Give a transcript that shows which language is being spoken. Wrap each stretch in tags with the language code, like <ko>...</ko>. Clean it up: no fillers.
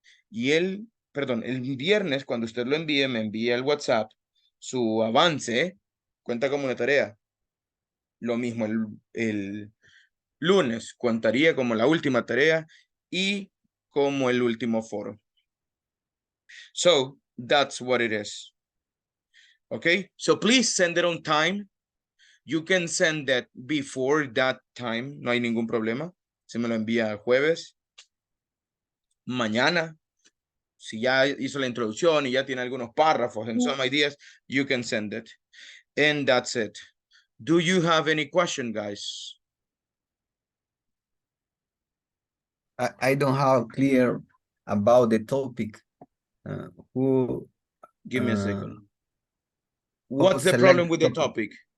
<es>Y el viernes, cuando usted lo envíe, me envía el WhatsApp, su avance, cuenta como una tarea. Lo mismo el lunes, contaría como la última tarea y como el último foro.</es> <en>So, that's what it is. Okay, so please send it on time. You can send that before that time,</en> <es>no hay ningún problema. Se me lo envía el jueves. Mañana, si ya hizo la introducción y ya tiene algunos párrafos</es> <en>and some ideas, you can send it. And that's it. Do you have any question, guys? I don't have clear about the topic. Who Give me a uh, second. What's the select problem with the topic?</en>